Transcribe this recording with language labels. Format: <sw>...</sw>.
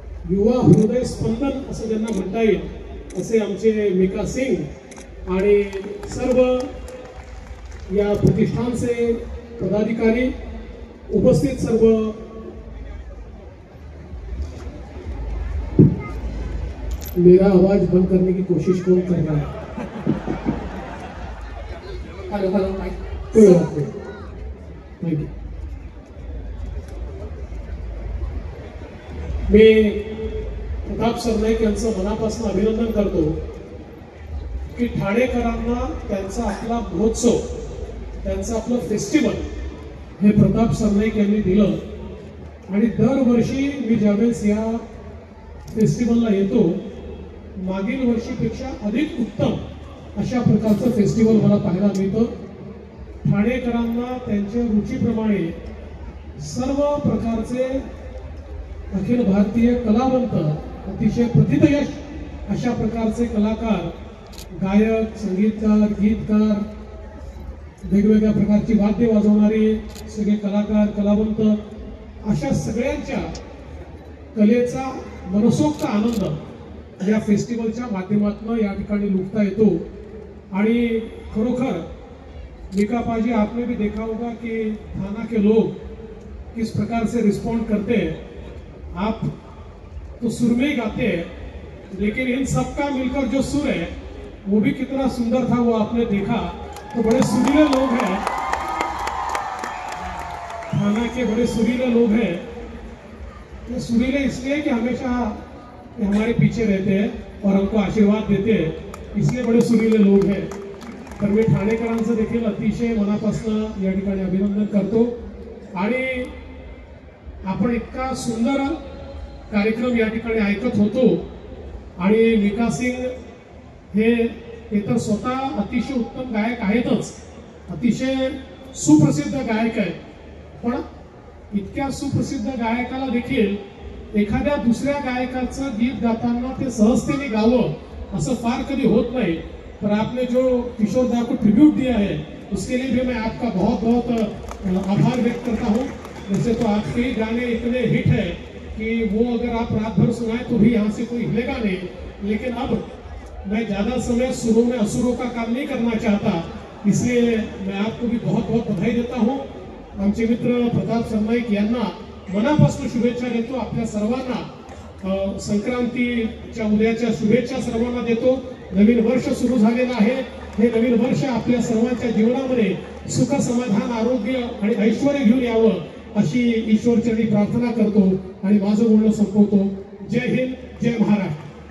<mr>युवा हृदय स्पंदन असं ज्यांना म्हणता येईल असे आमचे मिका सिंग आणि सर्व या प्रतिष्ठानचे पदाधिकारी, उपस्थित सर्व</mr> <hi>मेरा आवाज बंद करने की कोशिश कौन कर रहा है? हेलो हेलो कोई बात नहीं, थैंक यू.</hi> <mr>मी प्रताप सरनाईक यांचं मनापासून अभिनंदन करतो की ठाणेकरांना त्यांचा आपला महोत्सव, त्यांचं आपलं फेस्टिवल हे प्रताप सरनाईक यांनी दिलं. आणि दरवर्षी मी ज्यावेळेस या फेस्टिवलला येतो, मागील वर्षीपेक्षा अधिक उत्तम अशा प्रकारचं फेस्टिवल मला पाहायला मिळतं. ठाणेकरांना त्यांच्या रुचीप्रमाणे सर्व प्रकारचे अखिल भारतीय कलावंत, अतिशय प्रथितयश अशा प्रकारचे कलाकार, गायक, संगीतकार, गीतकार, वेगवेगळ्या प्रकारची वाद्य वाजवणारे सगळे कलाकार, कलावंत अशा सगळ्यांच्या कलेचा मनसोक्त आनंद या फेस्टिवलच्या माध्यमातून या ठिकाणी लुटता येतो. आणि खरोखर</mr> <hi>मिका पाजी, आपने भी देखा होगा कि थाना के लोग किस प्रकार से रिस्पॉन्ड करते हैं. आप तो सुर में ही गाते हैं, लेकिन इन सबका मिलकर जो सुर है वो भी कितना सुंदर था, वो आपने देखा. तो बड़े सुरीले लोग हैं, थाना के बड़े सुरीले लोग हैं. ये सुरीले इसलिए कि हमेशा हमारे पीछे रहते हैं और हमको आशीर्वाद देते हैं, इसलिए बड़े सुरीले लोग हैं.</hi> <mr>तर मी ठाणेकरांचं देखील अतिशय मनापासून या ठिकाणी अभिनंदन करतो. आणि आपण इतका सुंदर कार्यक्रम या ठिकाणी ऐकत होतो. आणि मिका सिंग हे तर स्वतः अतिशय उत्तम गायक आहेतच, अतिशय सुप्रसिद्ध गायक आहेत. पण इतक्या सुप्रसिद्ध गायकाला देखील एखाद्या दुसऱ्या गायकाचं गीत गाताना ते सहजतेने गावं असं फार कधी होत नाही.</mr> <hi>पर आपने जो किशोर दा को ट्रिब्यूट दिया है उसके लिए भी मैं आपका बहुत बहुत आभार व्यक्त करता हूँ. वैसे तो आपके ही गाने इतने हिट है कि वो अगर आप रात भर सुनाए तो भी यहाँ से कोई हिलेगा नहीं. लेकिन अब मैं ज़्यादा समय सुरों में असुरों का काम नहीं करना चाहता, इसलिए मैं आपको भी बहुत बहुत बधाई देता हूँ.</hi> <mr>आमचे मित्र प्रताप सरनाईक यांना मनापासून शुभेच्छा देतो. आपल्या सर्वांना संक्रांतीच्या उद्याच्या शुभेच्छा सर्वांना देतो. नवीन वर्ष सुरू झालेलं आहे. हे नवीन वर्ष आपल्या सर्वांच्या जीवनामध्ये सुख, समाधान, आरोग्य आणि ऐश्वर घेऊन यावं अशी ईश्वरचरणी प्रार्थना करतो आणि माझं बोलणं संपवतो. जय हिंद, जय महाराष्ट्र.</mr>